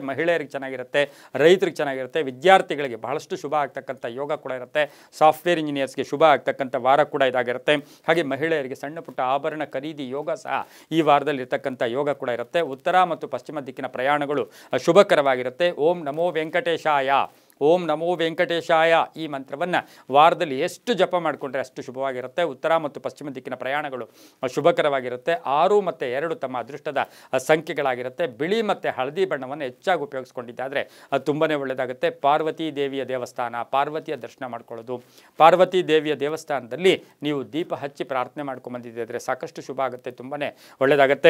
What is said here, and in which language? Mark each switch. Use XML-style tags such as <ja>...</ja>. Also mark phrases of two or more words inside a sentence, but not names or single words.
<kn>ಮಹಿಳೆಯರಿಗೆ ಚೆನ್ನಾಗಿರುತ್ತೆ, ರೈತರಿಗೆ ಚೆನ್ನಾಗಿರುತ್ತೆ, ವಿದ್ಯಾರ್ಥಿಗಳಿಗೆ ಬಹಳಷ್ಟು ಶುಭ ಆಗ್ತಕ್ಕಂಥ ಯೋಗ ಕೂಡ ಇರುತ್ತೆ.</kn> <en>software engineersಗೆ</en> <kn>ಶುಭ ಆಗ್ತಕ್ಕಂಥ ವಾರ ಕೂಡ ಇದಾಗಿರುತ್ತೆ. ಹಾಗೆ ಮಹಿಳೆಯರಿಗೆ ಸಣ್ಣ ಪುಟ್ಟ ಆಭರಣ ಖರೀದಿ ಯೋಗ ಸಹ ಈ ವಾರದಲ್ಲಿ ಇರ್ತಕ್ಕಂಥ ಯೋಗ ಕೂಡ ಇರುತ್ತೆ. ಉತ್ತರ ಮತ್ತು ಪಶ್ಚಿಮ ದಿಕ್ಕಿನ ಪ್ರಯಾಣಗಳು ಶುಭಕರವಾಗಿರುತ್ತೆ.</kn> <sa>ಓಂ ನಮೋ ವೆಂಕಟೇಶಾಯ, ಓಂ ನಮೋ ವೆಂಕಟೇಶಾಯ</sa> <kn>ಈ ಮಂತ್ರವನ್ನು ವಾರದಲ್ಲಿ ಎಷ್ಟು ಜಪ ಮಾಡಿಕೊಂಡ್ರೆ ಅಷ್ಟು ಶುಭವಾಗಿರುತ್ತೆ. ಉತ್ತರ ಮತ್ತು ಪಶ್ಚಿಮ ದಿಕ್ಕಿನ ಪ್ರಯಾಣಗಳು ಶುಭಕರವಾಗಿರುತ್ತೆ. 6 ಮತ್ತು 2 ತಮ್ಮ ಅದೃಷ್ಟದ ಸಂಖ್ಯೆಗಳಾಗಿರುತ್ತೆ. ಬಿಳಿ ಮತ್ತು ಹಳದಿ ಬಣ್ಣವನ್ನು ಹೆಚ್ಚಾಗಿ ಉಪಯೋಗಿಸ್ಕೊಂಡಿದ್ದಾದರೆ ಅದು ತುಂಬಾ ಒಳ್ಳೆಯದಾಗುತ್ತೆ. ಪಾರ್ವತಿ ದೇವಿಯ ದೇವಸ್ಥಾನ, ಪಾರ್ವತಿಯ ದರ್ಶನ ಮಾಡ್ಕೊಳ್ಳೋದು, ಪಾರ್ವತಿ ದೇವಿಯ ದೇವಸ್ಥಾನದಲ್ಲಿ ನೀವು ದೀಪ ಹಚ್ಚಿ ಪ್ರಾರ್ಥನೆ ಮಾಡ್ಕೊಂಬಂದಿದ್ದರೆ ಸಾಕಷ್ಟು ಶುಭ ಆಗುತ್ತೆ, ತುಂಬಾ ಒಳ್ಳೆಯದಾಗುತ್ತೆ.</kn>